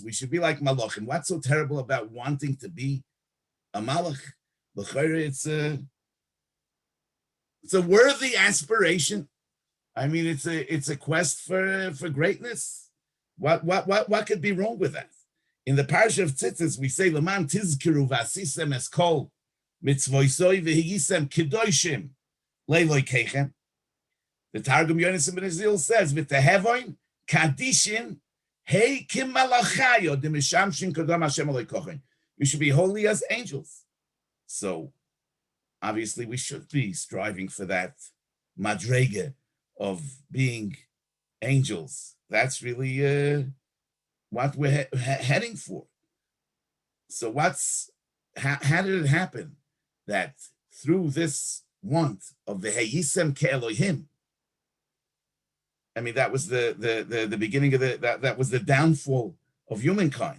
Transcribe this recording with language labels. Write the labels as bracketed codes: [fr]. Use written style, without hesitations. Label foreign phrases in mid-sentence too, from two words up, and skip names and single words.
[en] We should be like malachim. What's so terrible about wanting to be a malach? It's a worthy aspiration. I mean, it's a quest for greatness. What could be wrong with that? In the Parsha of Tzitzis, we say, [he] למען תזכרו ועשיתם את כל מצותי והייתם קדשים לאלהיכם. [en] The Targum Yonis ben Azil says, [arc] ותהוון קדישין היך כם מלאכיא דמשמשין קדם השם אלהכון. [en] You should be holy as angels. So, obviously, we should be striving for that madrega of being angels. That's really what we're heading for. So how did it happen that through this want of the [he] והייתם כאלהים, [en] I mean, that was the beginning of that was the downfall of humankind.